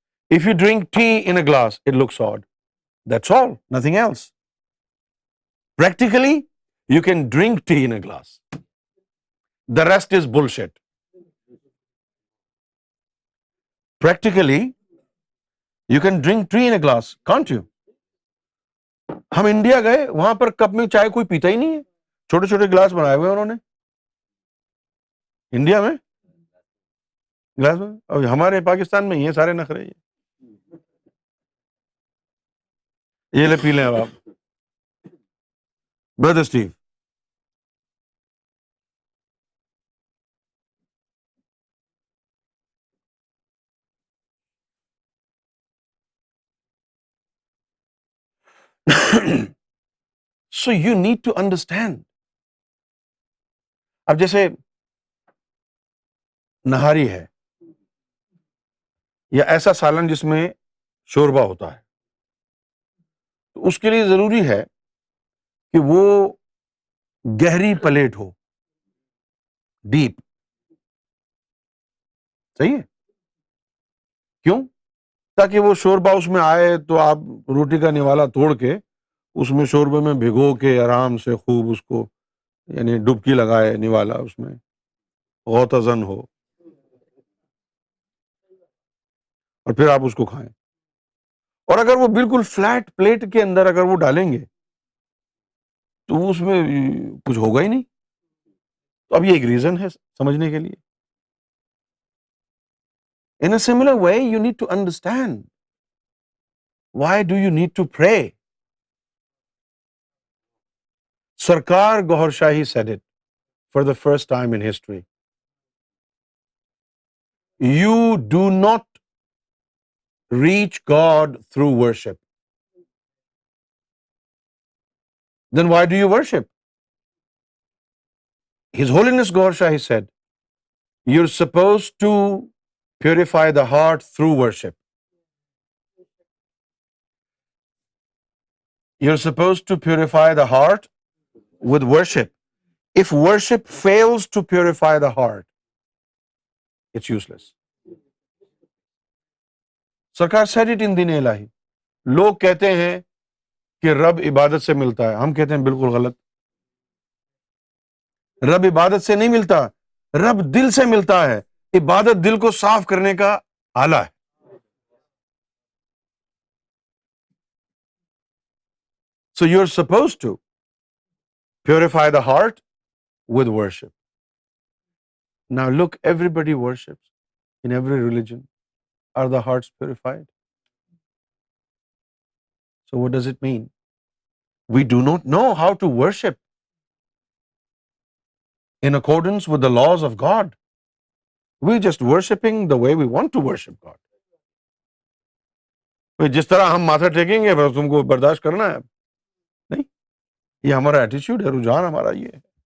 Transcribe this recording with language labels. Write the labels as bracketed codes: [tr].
[en] If you drink tea in a glass, it looks odd. That's all, nothing else. Practically, you can drink tea in a glass. The rest is bullshit. Practically, you can drink tea in a glass, can't you? [hi] हम India गए, वहां पर cup में चाय कोई पीता ही नहीं है, छोटे छोटे गिलास बनाए हुए उन्होंने इंडिया में, गिलास में। और हमारे पाकिस्तान में ये सारे नखरे ये ले पी लें अब आप। [en] Brother Steve, so you need to understand. [hi] अब जैसे नहारी है या ऐसा सालन जिसमें शोरबा होता है। तो उसके लिए जरूरी है कि वो गहरी प्लेट हो, डीप। सही है? क्यों? ताकि वो शोरबा उसमें आए तो आप रोटी का निवाला तोड़ के उसमें शोरबे में भिगो के आराम से खूब उसको, यानी डुबकी लगाए निवाला उसमें, गौतजन हो, और फिर आप उसको खाएं। और अगर वो बिल्कुल फ्लैट प्लेट के अंदर अगर वो डालेंगे तो वो उसमें कुछ होगा ही नहीं। तो अब ये एक रीजन है समझने के लिए। [en] In a similar way you need to understand why do you need to pray. Sarkar Gauhar Shahi said it for the first time in history. You do not reach God through worship. Then why do you worship? His Holiness Gauhar Shahi said, you're supposed to purify the heart through worship. You're supposed to purify the heart with worship. If worship fails to purify the heart, it's useless. सरकार said it in Din Ilahi. [hi] लोग कहते हैं कि रब इबादत से मिलता है, हम कहते हैं बिल्कुल गलत। रब इबादत से नहीं मिलता, रब दिल से मिलता है। इबादत दिल को साफ करने का आला है। [en] So you're supposed to purify the heart with worship. Now look, everybody worships in every religion. Are the hearts purified? So what does it mean? We do not know how to worship in accordance with the laws of God. We're just worshiping the way we want to worship God. [hi] भाई जिस तरह हम माथा टेकेंगे बस तुमको बर्दाश्त करना है, नहीं। ये हमारा एटीट्यूड है, रुझान हमारा ये है।